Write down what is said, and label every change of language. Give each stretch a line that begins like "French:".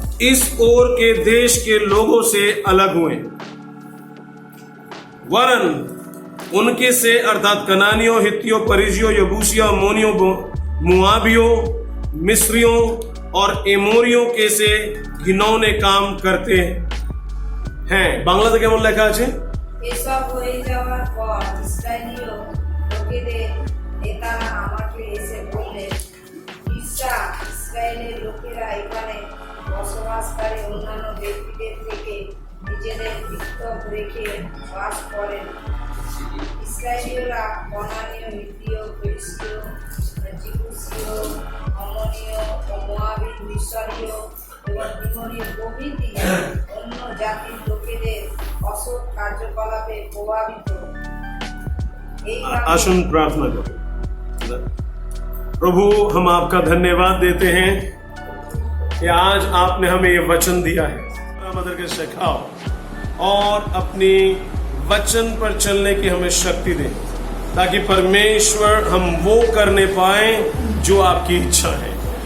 Hindi: इस ओर के देश के लोगों से अलग हुए, वरन उनके से अर्थात कनानियों, हित्तियों, परिजियों, यबूसियों, अम्मोनियों, मुआबियों, मिस्रियों और एमोरियों के से घिनौने काम करते हैं।
Bangla: বাংলাতে কেমন লেখা আছে? এসব হয়ে যাওয়ার পর ইসরায়েলীয় লোকেদের নেতারা আমাকে এসে বললেন, ইসরায়েলের লোকেরা এখানে বসবাসকারী অন্যান্য ব্যক্তিদের থেকে নিজেদের পৃথক রেখে বাস করেন। ইসরায়েলীয়রা কনানীয়, হিত্তীয়, পেরিসীয়, জিবুসীয়, অমনীয়, মোয়াবী, মিশরীয় এবং তিমোরীয় প্রভৃতি অন্য জাতির লোকেদের অসৎ কার্যকলাপে প্রভাবিত।
Hindi: आसन प्रार्थना करो। प्रभु, हम आपका धन्यवाद देते हैं कि आज आपने हमें ये वचन दिया है। मदर के सिखाओ और अपनी वचन पर चलने की हमें शक्ति दे, ताकि परमेश्वर हम वो करने पाए जो आपकी इच्छा है।